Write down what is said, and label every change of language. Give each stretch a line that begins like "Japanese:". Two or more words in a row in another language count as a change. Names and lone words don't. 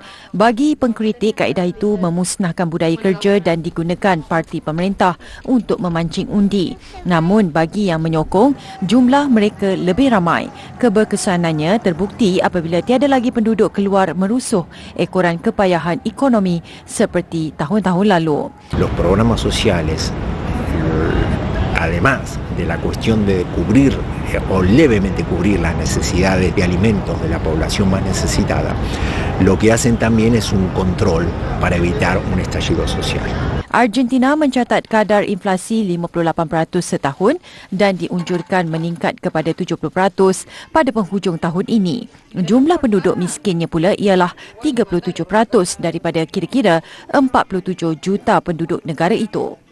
Malay: Bagi pengkritik, kaedah itu memusnahkan budaya kerja dan digunakan parti pemerintah untuk memancing undi. Namun bagi yang menyokong, jumlah mereka lebih ramai. Keberkesanannya terbukti apabila tiada lagi penduduk keluar merusuh ekoran kepayahan ekonomi seperti tahun-tahun lalu.
Spanish: Los programas sociales, además de la cuestión de cubrir o levemente cubrir las necesidades de alimentos de la población más necesitada, lo que hacen también es un control para evitar un estallido social.
Malay: Argentina mencatat kadar inflasi 58% setahun dan diunjurkan meningkat kepada 70% pada penghujung tahun ini. Jumlah penduduk miskinnya pula ialah 37% daripada kira-kira 47 juta penduduk negara itu.